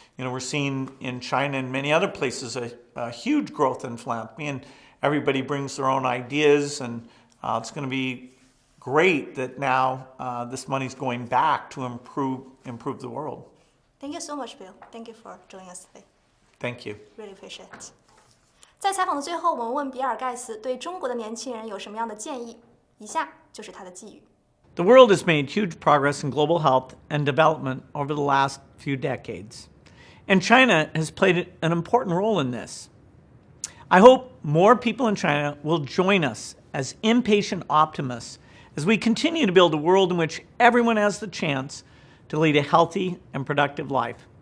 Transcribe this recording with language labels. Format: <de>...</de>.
<en>We're seeing in China and many other places a huge growth in philanthropy, and everybody brings their own ideas, and it's going to be great that now this money's going back to improve the world. Thank you so much, Bill. Thank you for joining us today. Thank you. Really appreciate it.</en> <zh>在采访的最后，我们问比尔盖茨对中国的年轻人有什么样的建议？以下就是他的寄语。</zh> <en>The world has made huge progress in global health and development over the last few decades, and China has played an important role in this. I hope more people in China will join us as impatient optimists as we continue to build a world in which everyone has the chance to lead a healthy and productive life.</en>